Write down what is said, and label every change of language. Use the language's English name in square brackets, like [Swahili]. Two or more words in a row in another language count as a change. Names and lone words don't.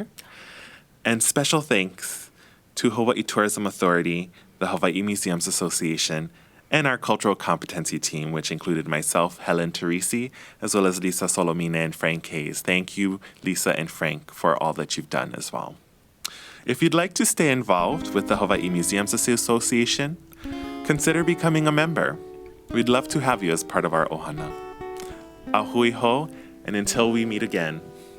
[English] And special thanks to Hawaii Tourism Authority, the Hawaiʻi Museums Association, and our cultural competency team, which included myself, Helen, Tarisi, as well as Lisa Solomina and Frank Hayes. Thank you, Lisa and Frank, for all that you've done as well. If you'd like to stay involved with the Hawaiʻi Museums Association, consider becoming a member. We'd love to have you as part of our ohana. [Hawaiian] Ahui ho, [English] and until we meet again.